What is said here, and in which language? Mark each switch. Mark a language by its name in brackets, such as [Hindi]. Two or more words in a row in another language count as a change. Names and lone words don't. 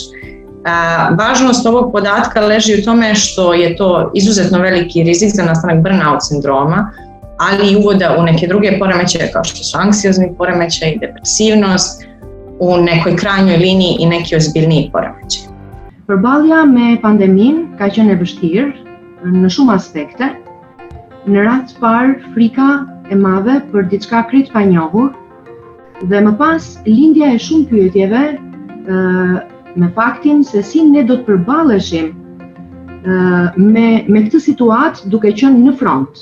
[Bosnian] Važnost ovog podatka leži u tome što je to izuzetno veliki rizik za nastanak burnout sindroma, ali i uvoda u neke druge poremećaje kao što su anksiozni poremećaj, depresivnost, u nekoj krajnjoj liniji i neki ozbiljniji poremećaj. [Albanian] Përballja me pandemin ka qenë e vështirë në shumë aspekte. Në rast të parë, frika e madhe për diçka krejt pa njohur, dhe më pas lindja e shumë pyetjeve me faktin se si ne do të përballeshim me këtë situatë duke qenë në front.